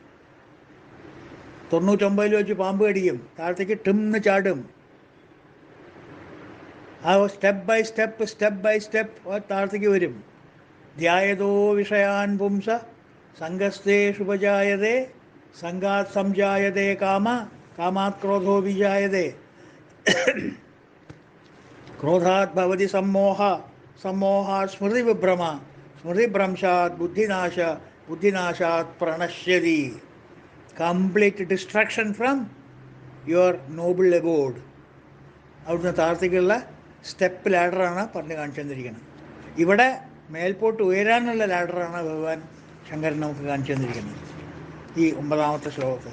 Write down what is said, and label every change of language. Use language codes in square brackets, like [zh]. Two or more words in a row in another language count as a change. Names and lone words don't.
[ml] 99 വെച്ച് പാമ്പ് കടിക്കും, താഴത്തേക്ക് ടിംന്ന് ചാടും. ആ [en] step by step [ml] താഴത്തേക്ക് വരും. [sa] ധ്യായതോ വിഷയാൻ പുംസ സംഗസ്തേഷുപജായതേ സംഗാത് സംജായതേ കാമാത് ക്രോധോ വിജായതേ ക്രോധാത് ഭവതി സമ്മോഹാത് സ്മൃതിഭ്രംശാത് ബുദ്ധിനാശാത് പ്രണശ്യതി. [en] complete distraction from your noble abode. [ml] അവിടുന്ന് താഴത്തേക്കുള്ള സ്റ്റെപ്പ് ലാഡറാണ് പറഞ്ഞു കാണിച്ചു തന്നിരിക്കുന്നത്. ഇവിടെ മേൽപോട്ട് ഉയരാനുള്ള ലാഡറാണ് ഭഗവാൻ ശങ്കരൻ നമുക്ക് കാണിച്ചു തന്നിരിക്കുന്നത് ഈ 9ാമത്തെ ശ്ലോകത്തിൽ.